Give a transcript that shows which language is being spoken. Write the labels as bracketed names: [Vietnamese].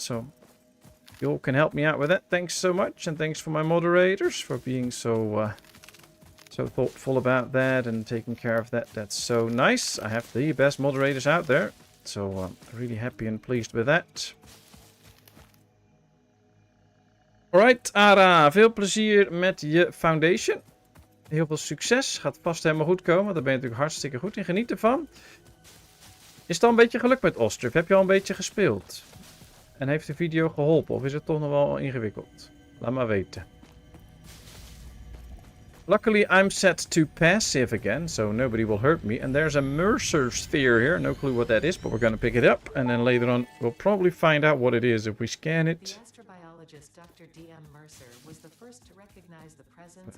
[English] So you all can help me out with that. Thanks so much. And thanks for my moderators for being so thoughtful about that and taking care of that. That's so nice. I have the best moderators out there. So I'm really happy and pleased with that. Alright, Ara. [Dutch] Veel plezier met je foundation. Heel veel succes. Gaat vast helemaal goed komen. Daar ben je natuurlijk hartstikke goed in. Geniet ervan. Is het al een beetje geluk met Ostrip? Heb je al een beetje gespeeld? En heeft de video geholpen? Of is het toch nog wel ingewikkeld? Laat maar weten. [English] Luckily, I'm set to passive again, so nobody will hurt me. And there's a Mercer sphere here. No clue what that is, but we're going to pick it up. And then later on, we'll probably find out what it is if we scan it. The astrobiologist Dr. D.M. Mercer was the first to recognize the presence.